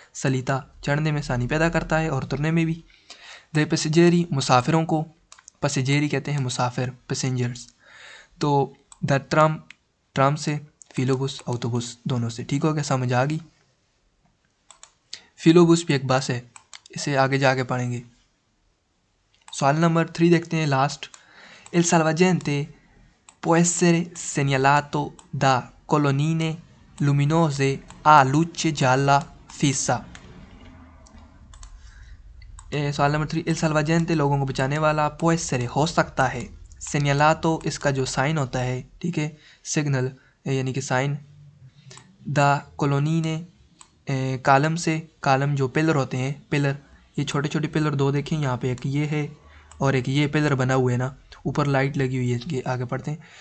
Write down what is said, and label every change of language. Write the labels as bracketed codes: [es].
[hi] सलीता चढ़ने में आसानी पैदा करता है और उतरने में भी। दे पैसेंजरी मुसाफिरों को, पैसेंजरी कहते हैं मुसाफिर, पैसेंजर्स। तो द ट्राम, ट्राम से, फिलोबुस autobus दोनों से। ठीक हो गया, समझ आ गई। फिलोबुस भी एक बस है, इसे आगे जाके पढ़ेंगे। सवाल नंबर 3 देखते हैं, last. [it] Il salvagente può essere segnalato da colonnine luminose a luce gialla fissa। [hi] सवाल नंबर 3, [it] il salvagente [hi] लोगों को बचाने वाला, [it] può essere [hi] हो सकता है, segnalato इसका जो साइन होता है, ठीक है, सिग्नल यानी कि साइन, द colonnine कालम से, कालम जो पिलर होते हैं, पिलर, ये छोटे छोटे पिलर दो देखें यहाँ पे, एक ये है और एक ये पिलर बना हुआ है ना, ऊपर लाइट लगी हुई है, ये आगे पढ़ते हैं।